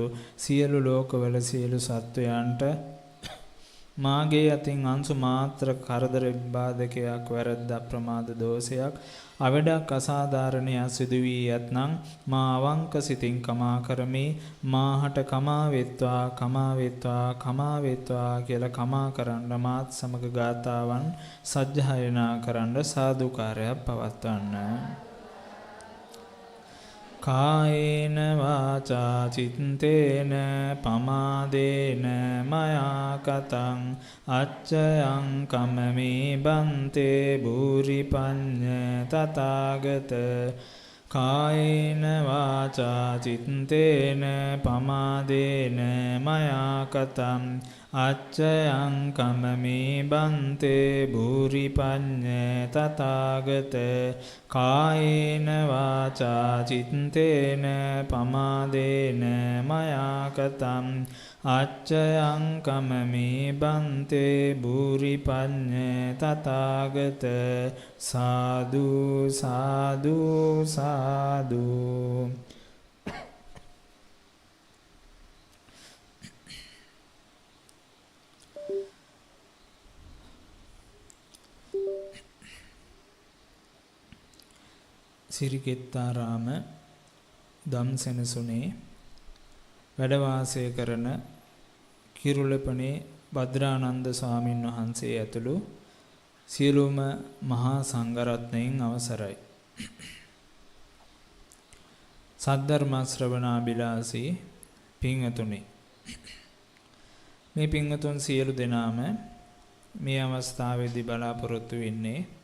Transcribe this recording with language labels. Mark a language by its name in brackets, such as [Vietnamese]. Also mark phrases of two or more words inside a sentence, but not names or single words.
[Sinhala] සියලු ලෝකවල සියලු සත්වයන්ට මාගේ අතින් අංශු මාත්‍ර කරදර විබාධකයක් වැරද්ද අප්‍රමාද දෝෂයක් අවඩක් අසාධාරණයක් සිදු වී ඇතනම් මා අවංක සිතින් කමා කරමි මාහට කමා වෙත්වා කියලා කමා කරන්න මාත් සමග ගාතාවන් සජ්ජායනා කරන්න සාදුකාරයක් පවත්වන්න. [Pali] කායේන වාචා චිත්තේන පමාදේන මයා කතං අච්චයං කමමේ බන්තේ භූරි පඤ්ඤ තථාගත. කායේන වාචා චිත්තේන පමාදේන මයා කතං අච්චයං කමමේ බන්තේ භූරි පඤ්ඤ තථාගත. කායේන වාචා චිත්තේන පමාදේන මයා කතං අච්චයං කමමේ බන්තේ භූරි පඤ්ඤ තථාගත. [Sinhala] සාදු සාදු සාදු. සිරිකෙත්තාරාම ධම්සෙනසුනේ වැඩ වාසය කරන කිරුළපනේ භද්‍රානන්ද ස්වාමින් වහන්සේ ඇතුළු සියලුම මහා සංඝරත්නයන් අවසරයි. සද්ධර්ම ශ්‍රවණාබිලාසී පින්වතුනි, මේ පින්වතුන් සියලු දෙනාම මේ අවස්ථාවේදී බලාපොරොත්තු වෙන්නේ